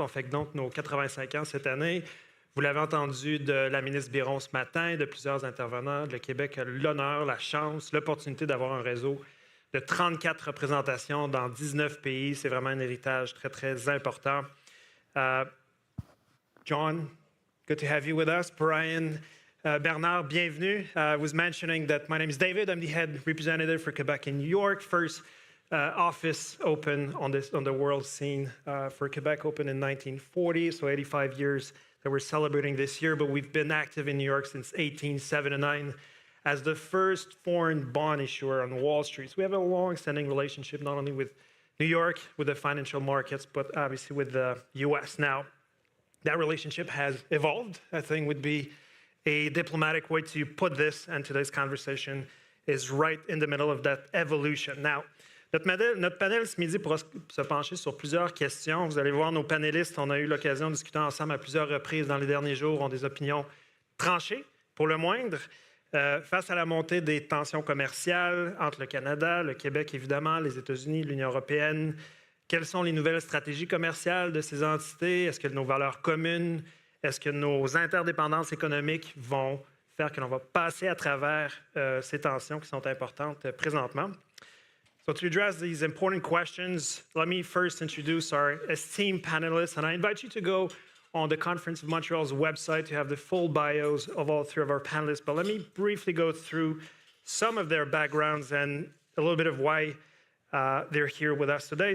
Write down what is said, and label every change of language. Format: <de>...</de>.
<fr>On fait donc nos 85 ans cette année. Vous l'avez entendu de la ministre Biron ce matin, de plusieurs intervenants. Le Québec a l'honneur, la chance, l'opportunité d'avoir un réseau de 34 représentations dans 19 pays. C'est vraiment un héritage très, très important.</fr> <en>John, good to have you with us. Brian, Bernard, bienvenue. I was mentioning that my name is David. I'm the head representative for Quebec in New York. First office open on the world scene for Quebec, opened in 1940, so 85 years that we're celebrating this year. But we've been active in New York since 1879 as the first foreign bond issuer on Wall Street. So we have a long-standing relationship not only with New York, with the financial markets, but obviously with the U.S. Now, that relationship has evolved, I think would be a diplomatic way to put this, and today's conversation is right in the middle of that evolution.</en> <fr>Now, notre panel ce midi pourra se pencher sur plusieurs questions. Vous allez voir nos panélistes, on a eu l'occasion de discuter ensemble à plusieurs reprises dans les derniers jours, ont des opinions tranchées, pour le moindre, face à la montée des tensions commerciales entre le Canada, le Québec évidemment, les États-Unis, l'Union européenne. Quelles sont les nouvelles stratégies commerciales de ces entités? Est-ce que nos valeurs communes, est-ce que nos interdépendances économiques vont faire que l'on va passer à travers ces tensions qui sont importantes présentement?</fr> <en>So to address these important questions, let me first introduce our esteemed panelists, and I invite you to go on the Conference of Montreal's website to have the full bios of all three of our panelists. But let me briefly go through some of their backgrounds and a little bit of why they're here with us today.</en>